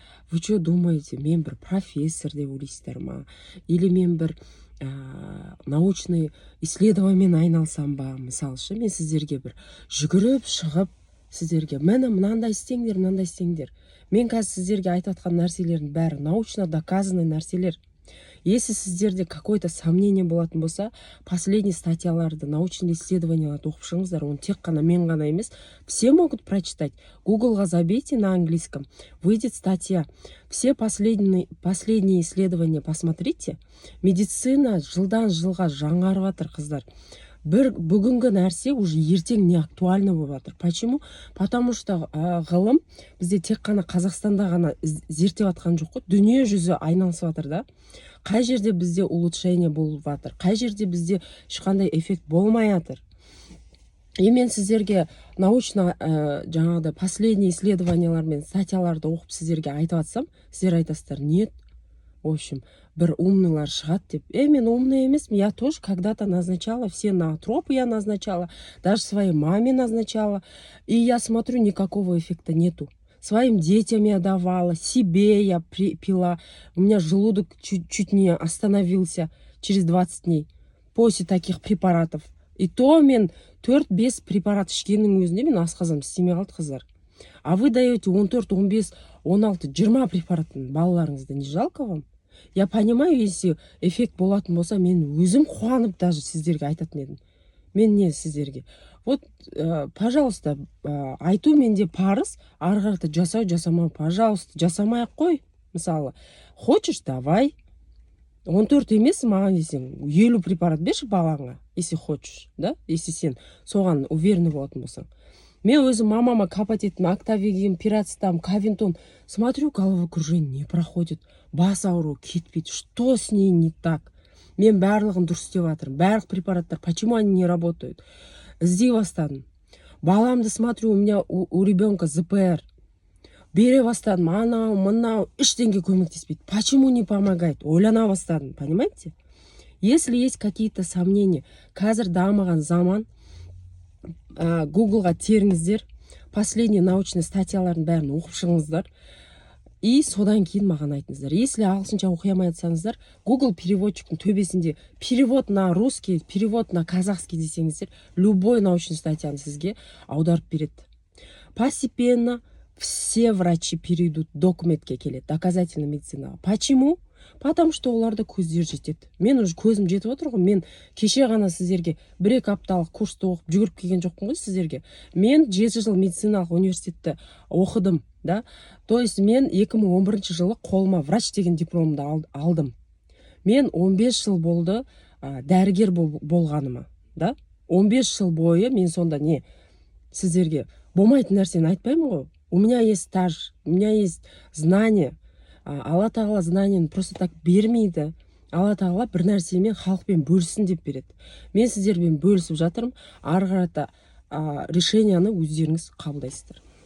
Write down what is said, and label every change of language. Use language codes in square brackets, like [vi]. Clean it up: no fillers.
[ru] вы что думаете, [kk] мен бір профессор деп ойлайсыздар ма, или мен бір научный исследованиемен айналсам ба? Мысалы ше, мен сіздерге бір жүгіріп шығып, сіздерге мені мынандай істеңдер, мынандай істеңдер. Мен қазір сіздерге айтып жатқан нәрселердің бәрі [ru] научно доказанный [kk] нәрселер. Если сіздерде [ru] какое-то сомнение [kk] болатын болса, последний статьяларды, научные исследованияларды оқып шығыңыздар. Оны тек қана мен ғана емес, [ru] все могут прочитать. Гуглға забейте на английском, выйдет статья. Все последние исследования посмотрите. [kk] Медицина жылдан жылға жаңарып жатыр, қыздар. Бүгінгі нәрсе уже ертең [ru] не актуально [kk] болып жатыр. Почему? [ru] Потому что [kk] ғылым бізде тек қана Қазақстанда ғана зерттеп жатқан жоқ қой, дүние жүзі айналысып жатыр да. Қай жерде бізде улучшение болып жатыр, қай жерде бізде ешқандай эффект болмай жатыр. И мен сіздерге научно жаңағыдай последний исследованиялар мен статьяларды оқып сіздерге айтып жатсам, сіздер айтасыздар, нет. В общем, бір умныйлар шығады деп. Мен умный емес, [ru] я тоже когда-то назначала, все ноотропы я назначала, даже своей маме назначала. И я смотрю, никакого эффекта нету. Своим детям я давала, себе я пила. У меня желудок чуть не остановился через 20 дней после таких препаратов. [kk] И то мен 4-5 препарат ішкеннің өзінде мен асқазаным істемей қалды, қыздар. [ru] А вы даете 14, 15, 16, 20 [kk] препаратын балаларыңызды, [ru] не жалко вам? Я понимаю, [kk] если эффект болатын болса, мен өзім қуанып даже сіздерге айтатын едім. Мен не сіздерге? Вот, пожалуйста, айту менде парыз, ары қарата жасау, жасамау, пожалуйста, жасамай ақ қой. Мысалы, хочешь, давай. 14 емес, маған десең, 50 препарат берші балаңа, если хочешь, да? Если сен соған уверенный болатын болсаң. Мен өзім мамама капать еттім, октавигин, пирацетам, кавинтон. [ru] Смотрю, головокружение не проходит. [kk] Бас ауыру кетпейді. [ru] Что с ней не так? [kk] Мен барлығын дұрыс істеп жатырмын. Барлық препараттар, [ru] почему они не работают? [kk] Іздей бастадым. [ru] Баламды смотрю, у меня у ребенка ЗПР. [kk] Бере бастадым, анау, мынау, ештеңе көмектеспейді. [ru] Почему не помогает? [kk] Ойлана бастадым, понимаете? [ru] Если есть какие-то сомнения, [kk] қазір дамыған заман, Гуглға теріңіздер, последний научный статьялардың бәрін оқып шығыңыздар, и содан кейін маған айтыңыздар. Если ағылшынша оқи алмай жатсаңыздар, Google переводчиктің төбесінде [ru] перевод на русский, перевод на казахский [kk] десеңіздер, любой научный статьяны сізге аударып береді. [ru] Постепенно все врачи перейдут [kk] документке келеді, [ru] доказательная медицина. Почему? Потому что [kk] оларда көздер жетеді. Мен уже көзім жетіп отыр ғой. Мен кеше ғана сіздерге 1-2 апталық курсты оқып жүгіріп келген жоқпын ғой сіздерге. Мен 7 жыл медициналық университетті оқыдым, да? То есть мен 2011 жылы қолыма врач деген дипломды алдым. Мен 15 жыл болды дәрігер болғаныма, да? 15 жыл бойы мен сонда не сіздерге болмайтын нәрсені айтпаймын ғой. [ru] У меня есть стаж, у меня есть знание. [kk] Алла тағала знанияны просто так бермейді. Алла тағала бір нәрсемен халықпен бөлсін деп береді. Мен сіздермен бөлісіп жатырмын. Ары қарата решениені өздеріңіз қабылдайсыздар.